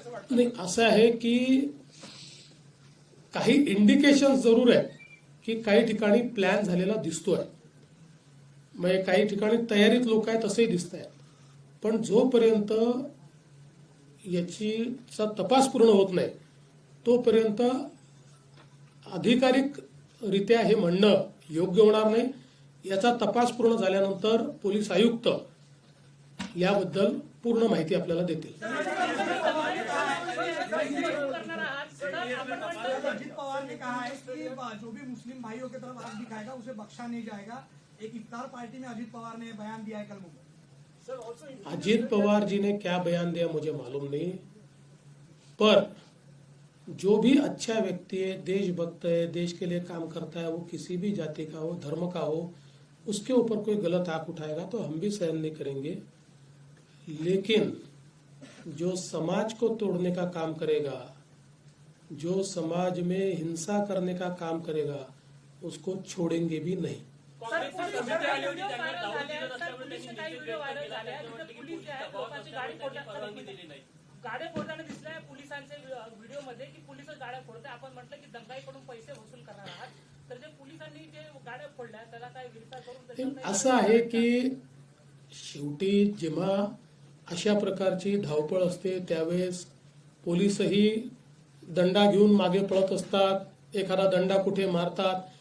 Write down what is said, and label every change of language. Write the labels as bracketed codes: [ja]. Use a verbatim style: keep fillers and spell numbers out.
[mr] नाही, असं आहे की काही इंडिकेशन जरूर आहे की काही ठिकाणी प्लॅन झालेला दिसतोय, म्हणजे काही ठिकाणी तयारीत लोक आहेत असंही दिसत आहेत, पण जोपर्यंत याचीचा तपास पूर्ण होत नाही तोपर्यंत अधिकारिकरित्या हे म्हणणं योग्य होणार नाही। याचा तपास पूर्ण झाल्यानंतर पोलीस आयुक्त याबद्दल पूर्ण माहिती आपल्याला देतील। [hi] अजित पवार ने कहा है कि जो भी मुस्लिम भाइयों की तरफ आग दिखाएगा उसे बख्शा नहीं जाएगा। एक इफ्तार पार्टी में अजित पवार ने बयान दिया है कल मुंबई। अजीत पवार जी ने क्या बयान दिया मुझे मालूम नहीं, पर जो भी अच्छा व्यक्ति है, देशभक्त है, देश के लिए काम करता है, वो किसी भी जाति का हो, धर्म का हो, उसके ऊपर कोई गलत आंख उठाएगा तो हम भी सहन नहीं करेंगे। लेकिन जो समाज को तोड़ने का काम करेगा, जो समाज में हिंसा करने का काम करेगा, उसको छोड़ेंगे भी नहीं। [mr] गाड्या फोडताना दिसलाय पोलिसांचे व्हिडिओ मध्ये की पोलिस गाड्या फोडतात. आपण म्हटलं की दंगाईकडून पैसे वसूल करणार आहात, तर जे पोलिसांनी जे गाड्या फोडल्या त्याला काय विरोध करून असं आहे की शेवटी जेव्हा अशा प्रकारची धावपळ असते त्यावेळेस पोलिसही दंडा घेऊन मागे पळत असतात, एखादा दंडा कुठे मारतात.